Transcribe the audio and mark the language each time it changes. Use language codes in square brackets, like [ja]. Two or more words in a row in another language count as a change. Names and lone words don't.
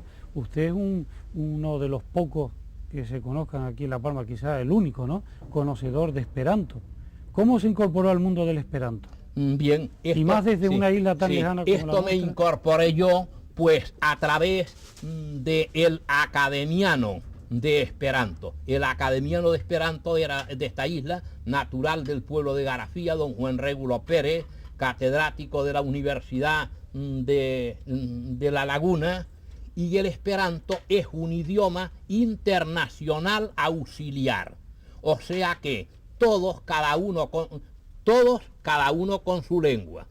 [es] Usted es uno de los pocos que se conozcan aquí en La Palma, quizás el único, ¿no?, conocedor de Esperanto. ¿Cómo se incorporó al mundo del Esperanto? Bien, y más desde una isla tan lejana como la nuestra. Esto me incorporé yo, pues, a través del academiano de Esperanto. El academiano de Esperanto era de esta isla, natural del pueblo de Garafía, don Juan Régulo Pérez, catedrático de la Universidad de La Laguna. Y el Esperanto es un idioma internacional auxiliar. O sea que todos, cada uno con su lengua.